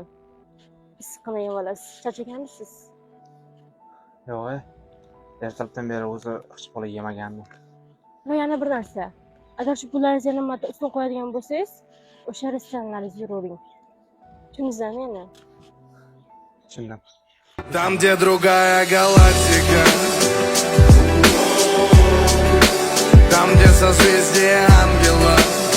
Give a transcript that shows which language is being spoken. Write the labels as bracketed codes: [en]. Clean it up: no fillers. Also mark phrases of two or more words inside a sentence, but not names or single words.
[uz] Issiqqina yeb olasiz. Charchaganmisiz? Yo'q, ertalabdan beri o'zi hech bola yemagandim. Va yana bir narsa. Agar shu pullaringizni yana marta ustun qo'yadigan bo'lsangiz, o'sha restoranlaringizga yuravering. Tushundingizmi meni? Tushundim. [ru] Там, где другая галактика, там, где созвездие ангелов.